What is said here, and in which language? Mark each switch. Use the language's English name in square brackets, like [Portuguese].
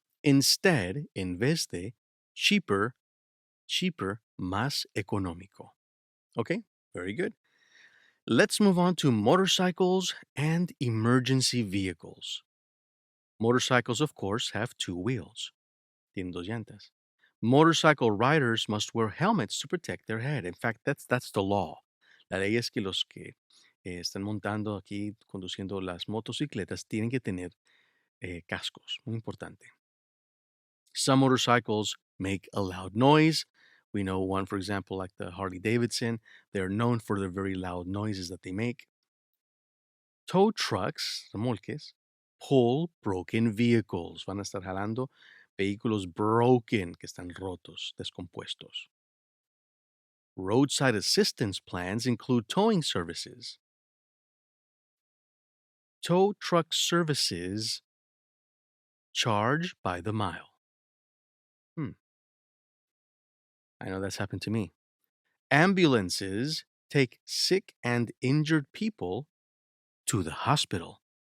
[English] Instead, [Spanish] en vez de, [English] cheaper, cheaper, [Spanish] más económico. [English] Okay, very good. Let's move on to motorcycles and emergency vehicles. Motorcycles, of course, have two wheels. [Spanish] Tienen dos llantas. [English] Motorcycle riders must wear helmets to protect their head. In fact, that's the law. [Spanish] La ley es que los que están montando aquí, conduciendo las motocicletas, tienen que tener cascos. Muy importante. [English] Some motorcycles make a loud noise. We know one, for example, like the Harley Davidson. They're known for their very loud noises that they make. Tow trucks, remolques, pull broken vehicles. [Spanish] Van a estar jalando vehículos broken, que están rotos, descompuestos. [English] Roadside assistance plans include towing services. Tow truck services charge by the mile. I know that's happened to me. Ambulances take sick and injured people to the hospital.